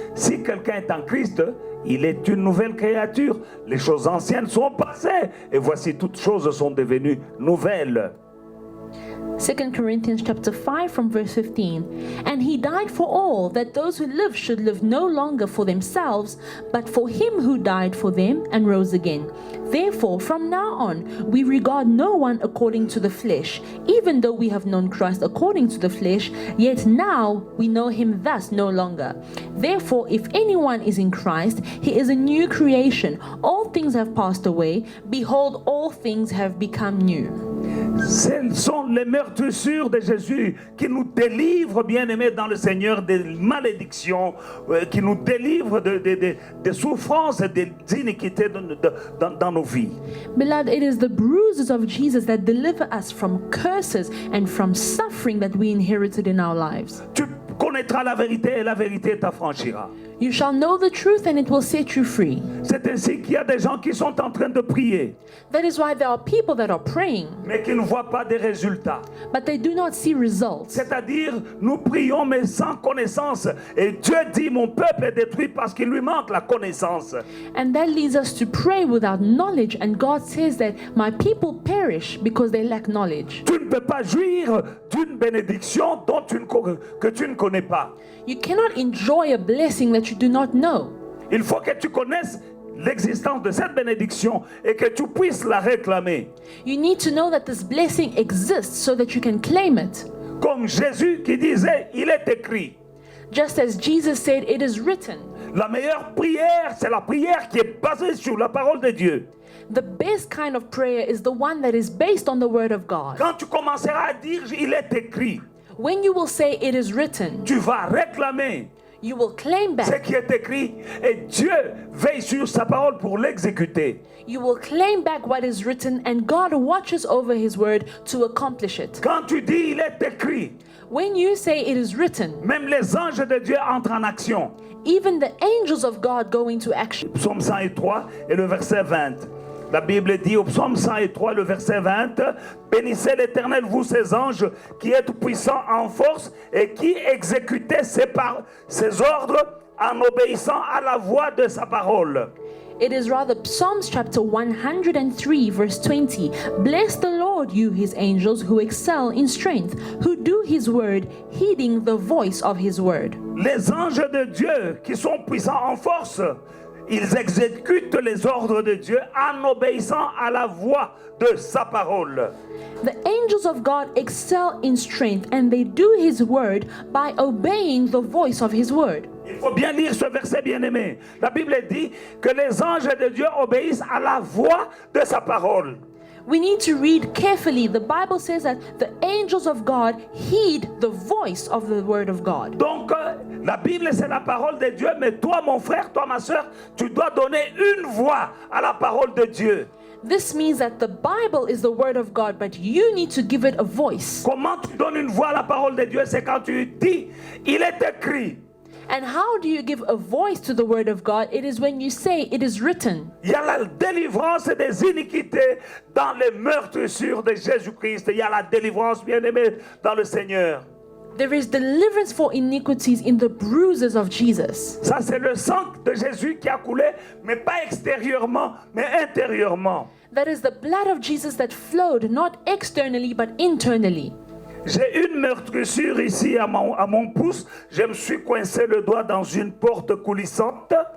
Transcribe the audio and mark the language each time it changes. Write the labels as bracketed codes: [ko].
[fr] Si quelqu'un est en Christ, il est une nouvelle créature. Les choses anciennes sont passées, et voici toutes choses sont devenues nouvelles. [en] 2 Corinthians chapter 5 from verse 15. And he died for all, that those who live should live no longer for themselves, but for him who died for them and rose again. Therefore, from now on, we regard no one according to the flesh. Even though we have known Christ according to the flesh, yet now we know him thus no longer. Therefore, if anyone is in Christ, he is a new creation. All things have passed away. Behold, all things have become new. [fr] Ce sont les meurtrissures de Jésus qui nous délivrent, bien-aimés dans le Seigneur, des malédictions, qui nous délivrent des souffrances et des iniquités dans nos vies. [en] Beloved, it is the bruises of Jesus that deliver us from curses and from suffering that we inherited in our lives. [fr] Tu connaîtras la vérité et la vérité t'affranchira. [en] You shall know the truth and it will set you free. [fr] C'est ainsi qu'il y a des gens qui sont en train de prier, [en] That is why there are people that are praying, [fr] mais qui ne voient pas de résultats. [en] but they do not see results. [fr] C'est-à-dire, nous prions mais sans connaissance. Et Dieu dit, mon peuple est détruit parce qu'il lui manque la connaissance. [en] And that leads us to pray without knowledge, and God says that my people perish because they lack knowledge. [fr] Tu ne peux pas jouir d'une bénédiction que tu ne connais pas. [en] You cannot enjoy a blessing that you do not know. [fr] Il faut que tu connaisses l'existence de cette bénédiction et que tu puisses la réclamer. [en] You need to know that this blessing exists so that you can claim it. [fr] Comme Jésus qui disait, il est écrit. [en] Just as Jesus said, it is written. [fr] La meilleure prière, c'est la prière qui est basée sur la parole de Dieu. [en] The best kind of prayer is the one that is based on the word of God. [fr] Quand tu commenceras à dire, il est écrit, [en] When you will say it is written, [fr] tu vas réclamer [en] you will claim [fr] ce [en] back. [fr] qui est écrit et Dieu veille sur sa parole pour l'exécuter. [en] You will claim back what is written, and God watches over his word to accomplish it. [fr] Quand tu dis, il est écrit, [en] When you say it is written, [fr] même les anges de Dieu entrent en action. [en] even the angels of God go into action. [fr] Psaume 103 et le verset 20. La Bible dit au psaume 103, le verset 20, « Bénissez l'Éternel, vous ses anges, qui êtes puissants en force et qui exécutez ses ordres en obéissant à la voix de sa parole. » [en] It is rather Psalms chapter 103 verse 20. Bless the Lord, you his angels who excel in strength, who do his word, heeding the voice of his word. [fr] Les anges de Dieu qui sont puissants en force, ils exécutent les ordres de Dieu en obéissant à la voix de sa parole. [en] The angels of God excel in strength, and they do his word by obeying the voice of his word. [fr] Il faut bien lire ce verset, bien-aimé. La Bible dit que les anges de Dieu obéissent à la voix de sa parole. [en] We need to read carefully. The Bible says that the angels of God heed the voice of the word of God. [fr] Donc, la Bible, c'est la parole de Dieu, mais toi, mon frère, toi, ma soeur, tu dois donner une voix à la parole de Dieu. [en] This means that the Bible is the word of God, but you need to give it a voice. [fr] Comment tu donnes une voix à la parole de Dieu? C'est quand tu dis, il est écrit. [en] And how do you give a voice to the word of God? It is when you say it is written. [fr] Il y a la délivrance des iniquités dans les meurtrissures de Jésus-Christ. Il y a la délivrance, bien-aimé, dans le Seigneur. [en] There is deliverance for iniquities in the bruises of Jesus. [fr] Ça, c'est le sang de Jésus qui a coulé, mais pas extérieurement, mais intérieurement. [en] That is the blood of Jesus that flowed, not externally, but internally. [fr] J'ai une meurtrissure ici à mon pouce. Je me suis coincé le doigt dans une porte coulissante.